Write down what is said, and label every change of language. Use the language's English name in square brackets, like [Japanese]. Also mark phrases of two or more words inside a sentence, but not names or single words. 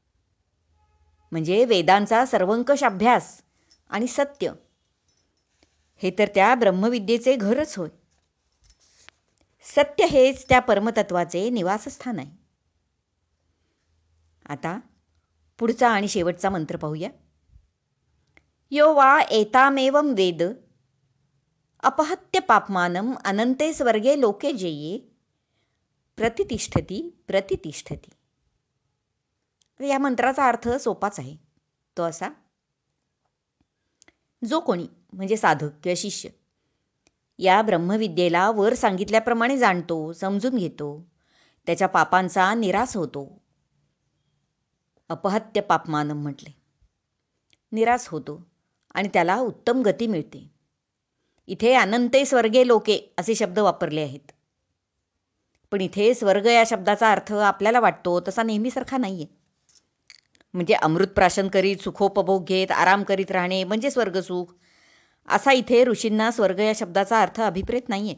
[Marathi] म्हणजे वेदांचा सर्वंकष अभ्यास आणि सत्य हे तर त्या ब्रह्मविद्येचे घरच होय. सत्य हेच त्या परमतत्वाचे निवासस्थान आहे. आता पुढचा आणि शेवटचा मंत्र पाहूया. [Sanskrit] यो वा एतामेवं वेद अपहत्य पापमानम अनंते स्वर्गे लोके जेये प्रतितिष्ठती प्रतितिष्ठती. [Marathi] या मंत्राचा अर्थ सोपाच आहे. तो असा: जो कोणी म्हणजे साधक किंवा शिष्य या ब्रह्मविद्येला वर सांगितल्याप्रमाणे जाणतो, समजून घेतो, त्याच्या पापांचा निरास होतो. [Sanskrit] अपहत्य पापमानम [Marathi] म्हटले, निरास होतो आणि त्याला उत्तम गती मिळते. इथे [Sanskrit] अनंते स्वर्गे लोके [Marathi] असे शब्द वापरले आहेत. पण इथे स्वर्ग या शब्दाचा अर्थ आपल्याला वाटतो तसा नेहमीसारखा नाही आहे. म्हणजे अमृत प्राशन करीत, सुखोपभोग घेत, आराम करीत राहणे म्हणजे स्वर्गसुख, असा इथे ऋषींना स्वर्ग या शब्दाचा अर्थ अभिप्रेत नाही आहे.